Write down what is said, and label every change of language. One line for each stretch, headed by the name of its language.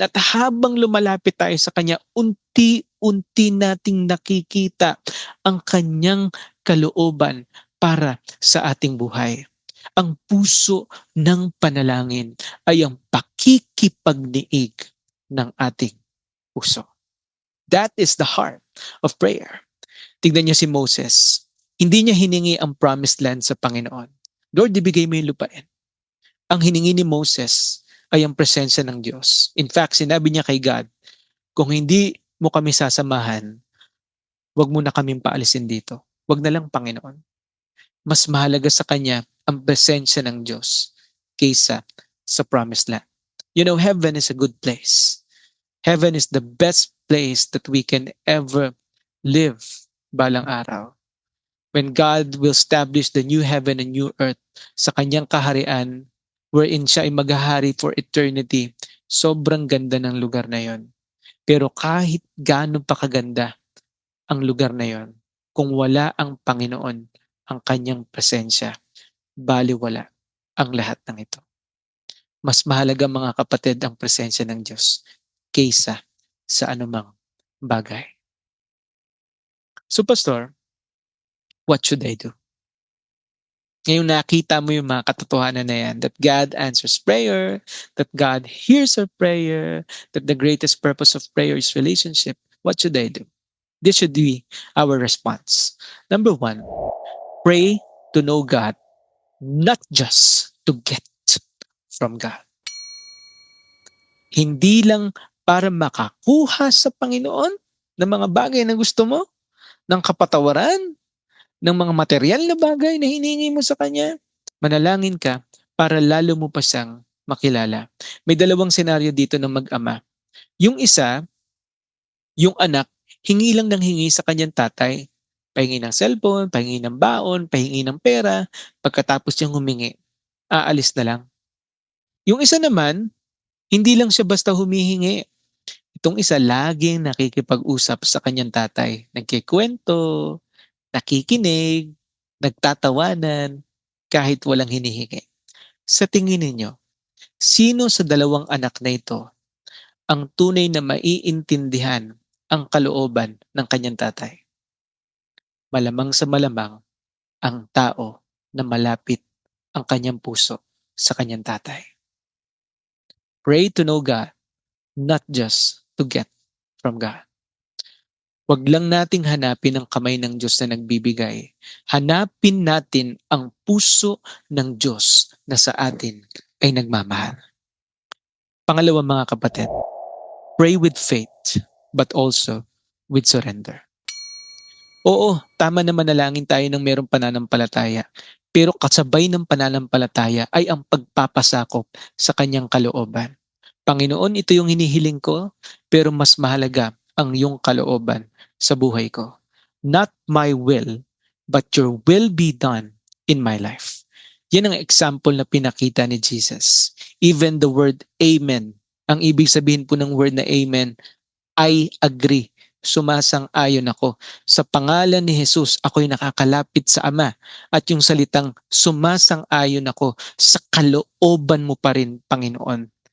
Filipino: At habang lumalapit tayo sa Kanya, unti-unti nating nakikita ang Kanyang kalooban para sa ating buhay. Ang puso ng panalangin ay ang pakikipagniig ng ating puso.
English: That is the heart of prayer.
Filipino: Tignan niyo si Moses. Hindi niya hiningi ang promised land sa Panginoon.
English: Lord,
Filipino: ibigay mo yung lupain. Ang hiningi ni Moses ay ang presensya ng Diyos.
English: In fact,
Filipino: sinabi niya kay God, kung hindi mo kami sasamahan, wag mo na kaming paalisin dito. Wag na lang, Panginoon. Mas mahalaga sa kanya ang presensya ng Diyos kaysa sa promised land.
English: You know, heaven is a good place. Heaven is the best place that we can ever live
Filipino: balang araw.
English: When God will establish the new heaven and new earth
Filipino: sa kanyang kaharian,
English: wherein
Filipino: siya ay maghahari
English: for eternity,
Filipino: sobrang ganda ng lugar na yon. Pero kahit gaano pa kaganda ang lugar na yon, kung wala ang Panginoon, ang kanyang presensya, baliwala ang lahat ng ito. Mas mahalaga, mga kapatid, ang presensya ng Diyos kaysa sa anumang bagay.
English: So, Pastor, what should I do?
Filipino: Ngayon nakita mo yung mga katotohanan na yan,
English: that God answers prayer, that God hears our prayer, that the greatest purpose of prayer is relationship. What should I do? This should be our response. Number 1, pray to know God, not just to get from God.
Filipino: Hindi lang para makakuha sa Panginoon ng mga bagay na gusto mo, ng kapatawaran, ng mga material na bagay na hiningi mo sa Kanya. Manalangin ka para lalo mo pa siyang makilala. May dalawang senaryo dito ng mag-ama. Yung isa, yung anak, hingi lang ng hingi sa kanyang tatay. Pahingi ng cellphone, pahingi ng baon, pahingi ng pera. Pagkatapos niyang humingi, aalis na lang. Yung isa naman, hindi lang siya basta humihingi. Itong isa, laging nakikipag-usap sa kanyang tatay. Nagkikwento, nakikinig, nagtatawanan, kahit walang hinihingi. Sa tingin ninyo, sino sa dalawang anak na ito ang tunay na maiintindihan ang kalooban ng kanyang tatay? Malamang sa malamang ang tao na malapit ang kanyang puso sa kanyang tatay.
English: Pray to know God, not just to get from God.
Filipino: Huwag lang nating hanapin ang kamay ng Diyos na nagbibigay. Hanapin natin ang puso ng Diyos na sa atin ay nagmamahal. Pangalawa, mga kapatid,
English: pray with faith but also with surrender.
Filipino: Oo, tama na manalangin tayo ng mayroong pananampalataya. Pero kasabay ng pananampalataya ay ang pagpapasakop sa kanyang kalooban. Panginoon, ito yung hinihiling ko, pero mas mahalaga ang iyong kalooban sa buhay ko.
English: Not my will, but your will be done in my life.
Filipino: Yan ang example na pinakita ni Jesus.
English: Even the word amen,
Filipino: ang ibig sabihin po ng word na amen,
English: I agree.
Filipino: Sumasang-ayon ako. Sa pangalan ni Jesus, ako'y nakakalapit sa Ama. At yung salitang sumasang-ayon ako, sa kalooban mo pa rin, Panginoon.